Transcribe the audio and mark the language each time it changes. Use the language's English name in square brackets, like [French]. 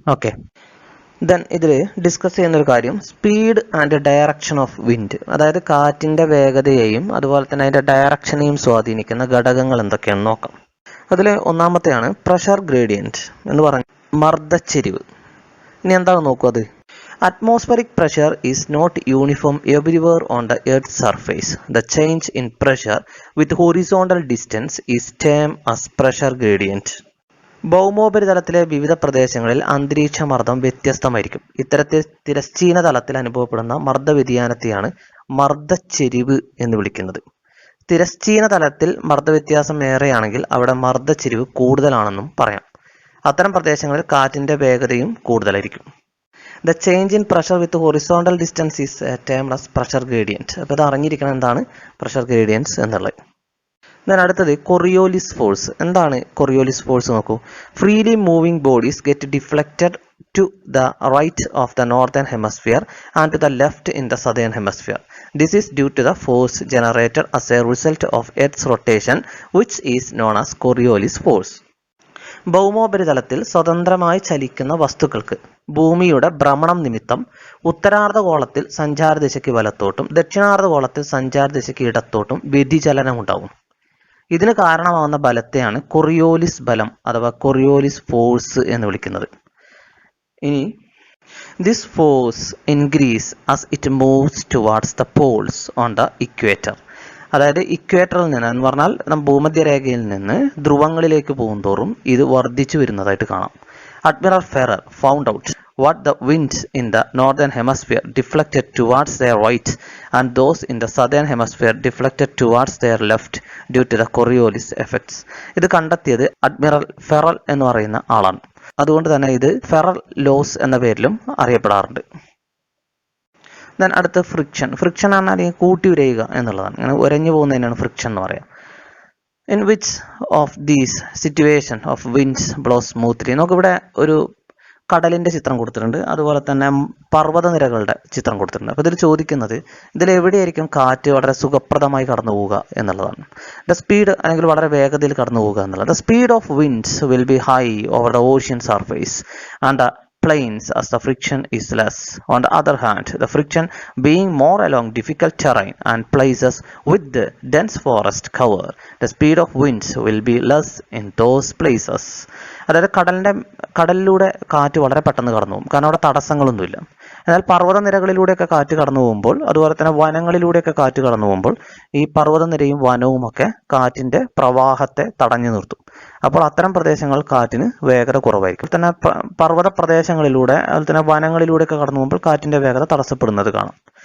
[Malayalam] Okay, then ഇതിൽ discuss ചെയ്യുന്ന ഒരു കാര്യം speed and direction of wind. അതായത് കാറ്റിന്റെ വേഗതയെയും അതുപോലെ തന്നെ അതിന്റെ ഡയറക്ഷനെയും സ്വാധീനിക്കുന്ന ഘടകങ്ങൾ എന്തൊക്കെയാണെന്ന് നോക്കാം. അതിൽ ഒന്നാമത്തെയാണ് പ്രഷർ ഗ്രേഡിയൻറ്റ് എന്ന് പറഞ്ഞ മർദ്ദച്ചെരിവ്. ഇനി എന്താണ് നോക്കൂ, അത് [English] atmospheric pressure is not uniform everywhere on the Earth's surface. The change in pressure with horizontal distance is termed as pressure gradient. [Malayalam] ഭൗമോപരിതലത്തിലെ വിവിധ പ്രദേശങ്ങളിൽ അന്തരീക്ഷ മർദ്ദം വ്യത്യസ്തമായിരിക്കും. ഇത്തരത്തിൽ തിരശ്ചീന തലത്തിൽ അനുഭവപ്പെടുന്ന മർദ്ദ വ്യതിയാനത്തെയാണ് മർദ്ദച്ചെരിവ് എന്ന് വിളിക്കുന്നത്. തിരശ്ചീന തലത്തിൽ മർദ്ദവ്യത്യാസം ഏറെയാണെങ്കിൽ അവിടെ മർദ്ദച്ചെരിവ് കൂടുതലാണെന്നും പറയാം. അത്തരം പ്രദേശങ്ങളിൽ കാറ്റിന്റെ വേഗതയും കൂടുതലായിരിക്കും. [English] The change in pressure with horizontal distance is termed as pressure gradient. [Malayalam] അപ്പോൾ ഇത് അറിഞ്ഞിരിക്കണം എന്താണ് പ്രഷർ ഗ്രേഡിയൻസ് എന്നുള്ളത്. അടുത്തത് കൊറിയോലിസ് ഫോഴ്സ്. എന്താണ് കൊറിയോലിസ് ഫോഴ്സ് നോക്കൂ. [English] Freely moving bodies get deflected to the right of the northern hemisphere and to the left in the southern hemisphere. This is due to the force generated as a result of Earth's rotation, which is known as Coriolis force. [Malayalam] ഭൗമോപരിതലത്തിൽ സ്വതന്ത്രമായി ചലിക്കുന്ന വസ്തുക്കൾക്ക് ഭൂമിയുടെ ഭ്രമണം നിമിത്തം ഉത്തരാർദ്ധഗോളത്തിൽ സഞ്ചാരദിശയ്ക്ക് വലത്തോട്ടും ദക്ഷിണാർദ്ധഗോളത്തിൽ സഞ്ചാരദിശയ്ക്ക് ഇടത്തോട്ടും വ്യതിചലനം ഉണ്ടാവും. ഇതിന് കാരണമാകുന്ന ബലത്തെയാണ് കൊറിയോലിസ് ബലം അഥവാ കൊറിയോലിസ് ഫോഴ്സ് എന്ന് വിളിക്കുന്നത്. ഇനി [English] This force increases as it moves towards the poles on the equator. [Malayalam] അതായത് ഇക്വേറ്ററിൽ നിന്ന് എന്ന് പറഞ്ഞാൽ ഭൂമധ്യരേഖയിൽ നിന്ന് ധ്രുവങ്ങളിലേക്ക് പോകുന്തോറും ഇത് വർദ്ധിച്ചു വരുന്നതായിട്ട് കാണാം. [English] Admiral Ferrer found out what the winds in the northern hemisphere deflected towards their right and those in the southern hemisphere deflected towards their left due to the Coriolis effects. [Malayalam] ഇത് കണ്ടെത്തിയത് അഡ്മിറൽ ഫെറൽ എന്ന് പറയുന്ന ആളാണ്. അതുകൊണ്ട് തന്നെ ഇത് ഫെറൽ loss എന്ന പേരിലും അറിയപ്പെടാറുണ്ട്. ദെൻ അടുത്ത് ഫ്രിക്ഷൻ. ഫ്രിക്ഷൻ പറഞ്ഞാൽ കൂട്ടി ഉരയുക എന്നുള്ളതാണ്. അങ്ങനെ ഉരഞ്ഞു പോകുന്നതിനാണ് ഫ്രിക്ഷൻ എന്ന് പറയുക. [English] In which of these situation of winds blow smoothly. [Malayalam] നമുക്കിവിടെ ഒരു കടലിൻ്റെ ചിത്രം കൊടുത്തിട്ടുണ്ട്, അതുപോലെ തന്നെ പർവ്വതനിരകളുടെ ചിത്രം കൊടുത്തിട്ടുണ്ട്. അപ്പോൾ ഇതിൽ ചോദിക്കുന്നത് ഇതിലെവിടെയായിരിക്കും കാറ്റ് വളരെ സുഖപ്രദമായി കടന്നു പോവുക എന്നുള്ളതാണ്. [English] the speed [Malayalam] അല്ലെങ്കിൽ വളരെ വേഗതയിൽ കടന്നു പോവുക എന്നുള്ളത്. [English] The speed of winds will be high over the ocean surface and the plains as the friction is less. On the other hand, the friction being more along difficult terrain and places with the dense forest cover, the speed of winds will be less in those places. [Malayalam] അതായത് കടലിലൂടെ കാറ്റ് വളരെ പെട്ടെന്ന് കടന്നു പോകും, കാരണം അവിടെ തടസ്സങ്ങളൊന്നുമില്ല. എന്നാൽ പർവ്വതനിരകളിലൂടെയൊക്കെ കാറ്റ് കടന്നു പോകുമ്പോൾ, അതുപോലെ തന്നെ വനങ്ങളിലൂടെയൊക്കെ കാറ്റ് കടന്നു പോകുമ്പോൾ ഈ പർവ്വതനിരയും വനവും ഒക്കെ കാറ്റിൻ്റെ പ്രവാഹത്തെ തടഞ്ഞു നിർത്തും. അപ്പോൾ അത്തരം പ്രദേശങ്ങൾ കാറ്റിന് വേഗത കുറവായിരിക്കും. തന്നെ പർവ്വത പ്രദേശങ്ങളിലൂടെ അതുപോലെ തന്നെ വനങ്ങളിലൂടെയൊക്കെ കടന്നു പോകുമ്പോൾ കാറ്റിൻ്റെ വേഗത തടസ്സപ്പെടുന്നത് കാണാം.